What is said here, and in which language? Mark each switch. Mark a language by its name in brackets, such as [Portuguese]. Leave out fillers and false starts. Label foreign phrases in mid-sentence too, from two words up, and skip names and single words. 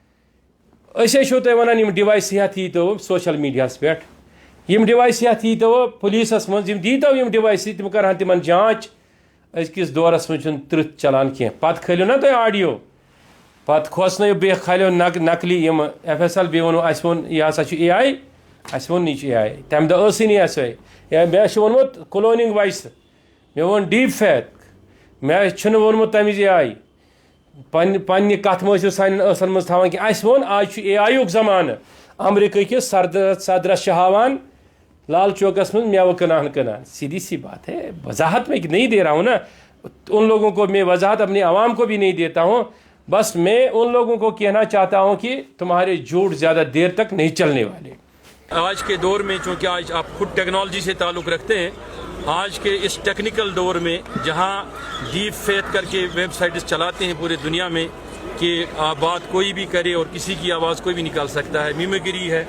[Kashmiri] أسۍ حظ چھِو تۄہہِ وَنان یِم ڈِوایس ہٮ۪تھ ییٖتو سوشَل میٖڈیاہَس پٮ۪ٹھ یِم ڈِوایس ہٮ۪تھ ییٖتو پُلیٖسَس منٛز یِم دیٖتو یِم ڈِوایسہٕ تِم کَرٕہن تِمن جانٛچ أزکِس دورَس منٛز چھُنہٕ تٕرٛہ چلان کینٛہہ پَتہٕ کھٲلِو نا تُہۍ آڈیو پَتہٕ کھوژنٲیِو بیٚیہِ کھالیو نقلی یِمہٕ ایف ایس ایل بیٚیہِ ووٚنوٗ اَسہِ ووٚن یہِ ہسا چھُ اے آی اَسہِ ووٚن یہِ چھُ اے آی تَمہِ دۄہ ٲسٕے نہٕ ایس آی یا مےٚ چھُ ووٚنمُت کلونِنٛگ وایسہٕ مےٚ ووٚن [English] deep fake [Kashmiri] مےٚ چھُنہٕ ووٚنمُت تَمہِ وِزِ اے آی پننہِ کَتھٕ مہٕ ٲسِو سانٮ۪ن ٲسن منٛز تھاوان کینٛہہ اَسہِ ووٚن آز چھُ اے آی یُک زمانہٕ امریکہ کِس صدرس چھِ ہاوان لال چوکس منٛز میوٕ کٕنان [Urdu] سیدھی سی بات ہے وضاحت میں نہیں دے رہا ہوں نا ان لوگوں کو میں وضاحت اپنی عوام کو بھی نہیں دیتا ہوں بس میں ان لوگوں کو کہنا چاہتا ہوں کہ تمہارے جھوٹ زیادہ دیر تک نہیں چلنے والے. آج کے دور میں چونکہ آج آپ خود ٹیکنالوجی سے تعلق رکھتے ہیں آج کے اس ٹیکنیکل دور میں جہاں [English] deep fake [Urdu] کر کے ویب سائٹس چلاتے ہیں پورے دنیا میں کہ بات کوئی بھی کرے اور کسی کی آواز کوئی بھی نکال سکتا ہے میمیگری ہے.